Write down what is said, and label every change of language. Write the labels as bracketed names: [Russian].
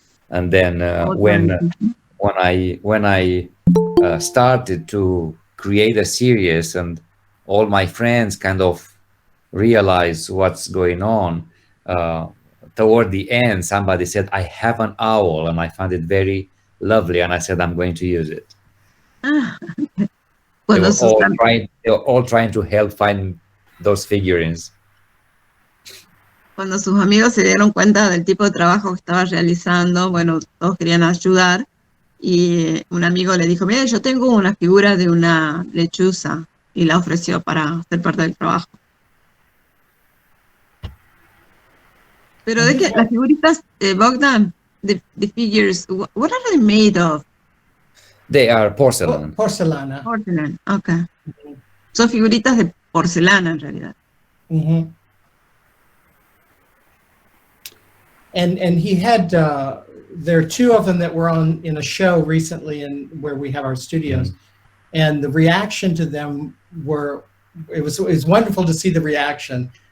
[English] And then when I started to create a series and all my friends kind of realized what's going on, toward the end, somebody said, I have an owl, and I found it very lovely, and I said, I'm going to use it. They [Spanish] Cuando [English] were all trying to help find those figurines. [Spanish] Cuando sus amigos se dieron cuenta del tipo de trabajo que estaba realizando, bueno, todos querían ayudar y un amigo le dijo, mira, yo tengo una figura de una lechuza y la ofreció para ser parte del trabajo. Pero de qué, las figuritas, [English] Bogdan, the figures, what are they made of? They are porcelain. [Spanish] Porcelana. [English] Porcelain, okay. [Spanish] Son figuritas de porcelana en realidad. [English] And he had there are two of them that were on in a show recently where we have our studios, and the reaction to them it was wonderful to see the reaction.